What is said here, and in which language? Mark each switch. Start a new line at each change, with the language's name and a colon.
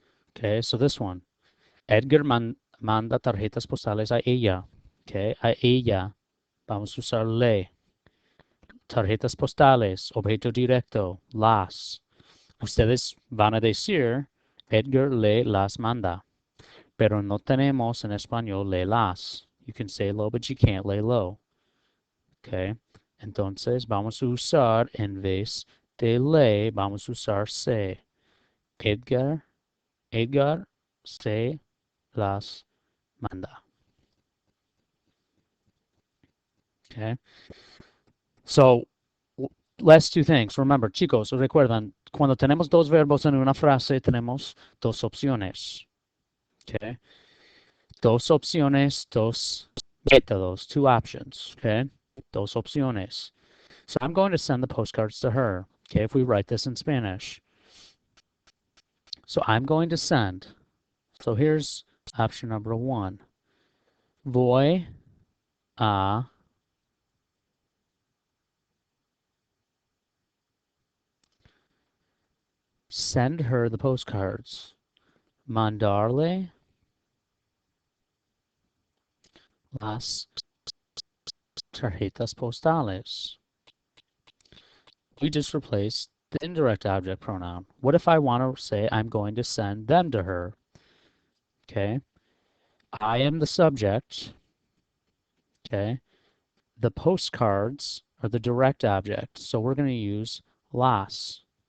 English: Okay, so this one.
Spanish: Edgar manda tarjetas postales a ella. Okay, a ella. Vamos a usar le. Tarjetas postales, objeto directo, las. Ustedes van a decir, Edgar le las manda. Pero no tenemos en español le las.
English: You can say low, but you can't lay low. Okay.
Spanish: Entonces vamos a usar, en vez de le, vamos a usar se. Edgar se las manda.
English: Okay. So, last two things.
Spanish: Remember, chicos, recuerdan, cuando tenemos dos verbos en una frase, tenemos dos opciones. Okay. Dos opciones, dos métodos,
English: two options.
Spanish: Okay. Dos opciones.
English: So I'm going to send the postcards to her. Okay, if we write this in Spanish. So I'm going to send. So here's option number one.
Spanish: Voy a
English: send her the postcards.
Spanish: Mandarle las tarjetas postales.
English: We just replaced the indirect object pronoun. What if I want to say I'm going to send them to her? Okay. I am the subject. Okay. The postcards are the direct object. So we're going to use las.